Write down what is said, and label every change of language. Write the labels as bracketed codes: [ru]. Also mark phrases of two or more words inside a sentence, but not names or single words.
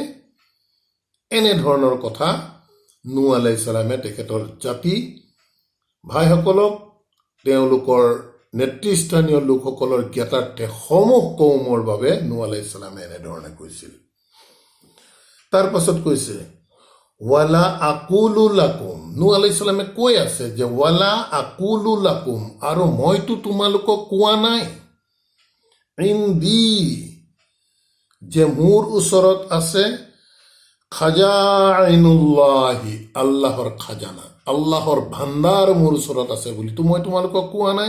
[as] এনেধৰণৰ কথা নূহ [ar] عليه السلام [as] তেখেতৰ জাতি ভাইসকলক, তেওঁলোকৰ নেতৃস্থানীয় লোকসকলৰ জ্ঞাতাৰ্থে সমূহ কৌমৰ বাবে নূহ [ar] عليه السلام [as] এনেধৰণে কৈছিল। তাৰ পাছত কৈছে [ar] ولا أقول لكم, [as] নূহ [ar] عليه السلام [as] কৈ আছে যে [ar] ولا أقول لكم, [as] আৰু মইতো তোমালোকক কোৱা নাই, ইনদি, যে মোৰ ওচৰত আছে খাজাইনুল্লাহি, আল্লাহৰ খাজানা, আল্লাহৰ ভাণ্ডাৰ মোৰ ওচৰত আছে বুলিতো মই তোমালোকক কোৱা নাই।